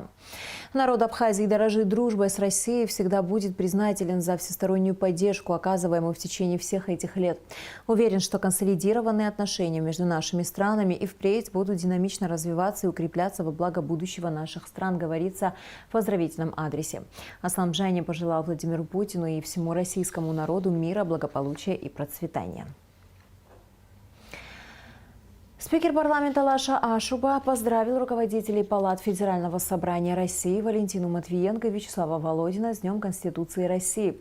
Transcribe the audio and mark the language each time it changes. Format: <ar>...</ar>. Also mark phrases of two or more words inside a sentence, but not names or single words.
<ru>Народ Абхазии дорожит дружбой с Россией и всегда будет признателен за всестороннюю поддержку, оказываемую в течение всех этих лет. Уверен, что консолидированные отношения между нашими странами и впредь будут динамично развиваться и укрепляться во благо будущего наших стран, говорится в поздравительном адресе. Аслан Бжаня пожелал Владимиру Путину и всему российскому народу мира, благополучия и процветания. Спикер парламента Лаша Ашуба поздравил руководителей палат Федерального собрания России Валентину Матвиенко и Вячеслава Володина с Днем Конституции России.</ru>